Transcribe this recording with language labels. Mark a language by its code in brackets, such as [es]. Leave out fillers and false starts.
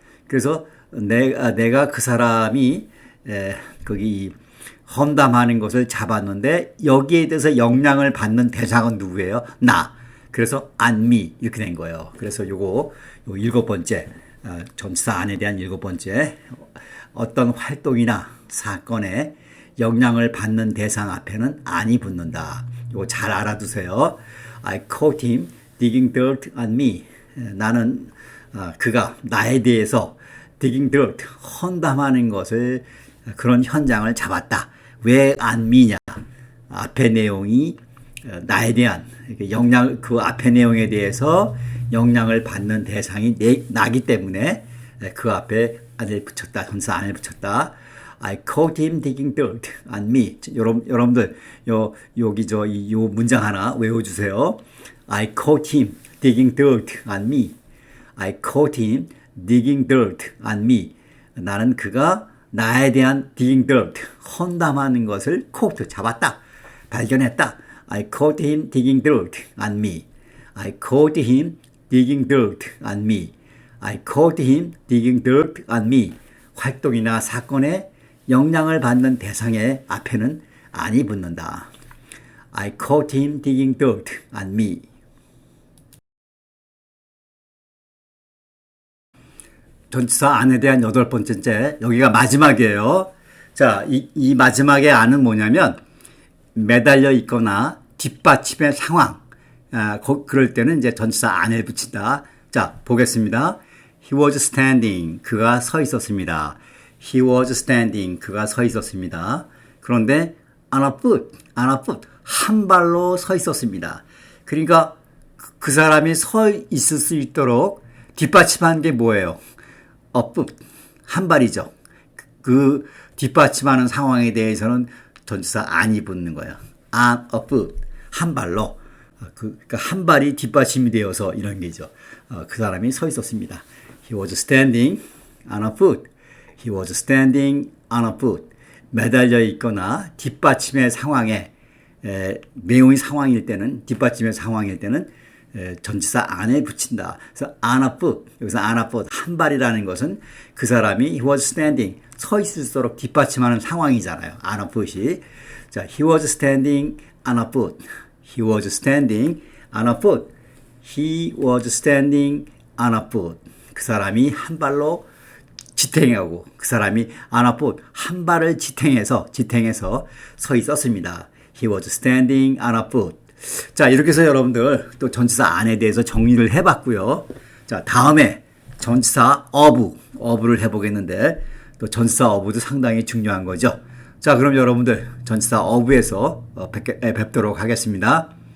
[ko] 그래서 내가 그 사람이 거기 험담하는 것을 잡았는데 여기에 대해서 영향을 받는 대상은 누구예요? 나. 그래서 [en] on me [ko] 이렇게 된 거예요. 그래서 요 7번째 전치사 안에 대한 7번째 어떤 활동이나 사건에 영향을 받는 대상 앞에는 on이 붙는다. 이거 잘 알아두세요. [en] I caught him digging dirt on me. [ko] 나는 그가 나에 대해서 [en] digging dirt, [ko] 험담하는 것을 그런 현장을 잡았다. 왜 on me냐? 앞의 내용이 나에 대한 그 앞의 내용에 대해서 영향을 받는 대상이 나기 때문에 그 앞에 안을 붙였다. 전치사 안을 붙였다. [en] I caught him digging dirt on me. [ko] 여러분들 여기 요 문장 하나 외워주세요. [en] I caught him digging dirt on me. I caught him digging dirt on me. [ko] 나는 그가 나에 대한 [en] digging dirt, [ko] 험담하는 것을 caught, 잡았다, 발견했다. [en] I caught him digging dirt on me. I caught him digging dirt on me. I caught him digging dirt on me. [ko] 활동이나 사건에 영향을 받는 대상의 앞에는 on이 붙는다. [en] I caught him digging dirt on me. [ko] 전치사 on에 대한 8번째, 여기가 마지막이에요. 자, 이 마지막의 on은 뭐냐면 매달려 있거나 뒷받침의 상황. 그럴 때는 이제 전치사 on을 붙인다. 자, 보겠습니다. [en] He was standing. [ko] 그가 서 있었습니다. [en] He was standing. [ko] 그가 서 있었습니다. [en] 그런데 on a foot. [ko] 한 발로 서 있었습니다. 그러니까 그 사람이 서 있을 수 있도록 뒷받침한 게 뭐예요? [en] a foot. [ko] 한 발이죠. 그 뒷받침하는 상황에 대해서는 전치사 on이 붙는 거예요. [en] on a foot. [ko] 한 발로. 그러니까 한 발이 뒷받침이 되어서 이런 게죠. 그 사람이 서 있었습니다. [en] He was standing on a foot. He was standing on a foot. [ko] 매달려 있거나 뒷받침의 상황에 내용이 상황일 때는 뒷받침의 상황일 때는 전치사 on을 붙인다. [en] 그래서 on a foot. 여기서 on a foot. [ko] 한 발이라는 것은 그 사람이 [en] he was standing. [ko] 서 있을수록 뒷받침하는 상황이잖아요. [en] on a foot이. 자, he was standing on a foot. He was standing on a foot. He was standing on a foot. [ko] 그 사람이 한 발로 지탱하고 그 사람이 [en] on a foot. [ko] 한 발을 지탱해서 서 있었습니다. [en] He was standing on a foot. [ko] 자, 이렇게 해서 여러분들 또 전치사 on에 대해서 정리를 해봤고요. 자, 다음에 전치사 of를 해보겠는데 또 전치사 of도 상당히 중요한 거죠. 자, 그럼 여러분들 전치사 of에서 뵙도록 하겠습니다.